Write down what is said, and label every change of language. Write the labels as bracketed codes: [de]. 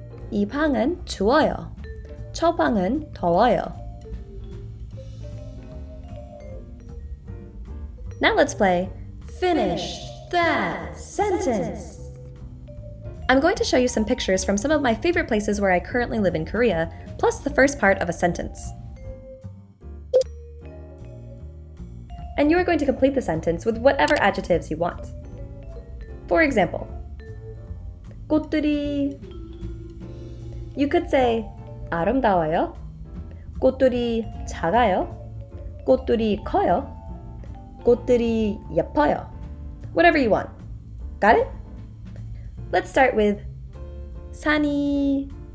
[ko] 이 방은 추워요. 저 방은 더워요. [en] Now let's play Finish That Sentence. I'm going to show you some pictures from some of my favorite places where I currently live in Korea, plus the first part of a sentence. And you are going to complete the sentence with whatever adjectives you want. For example, 꽃들이. You could say [ko] 아름다워요, 꽃들이 작아요, 꽃들이 커요, 꽃들이 예뻐요. [en] Whatever you want. Got it? Let's start with 산이.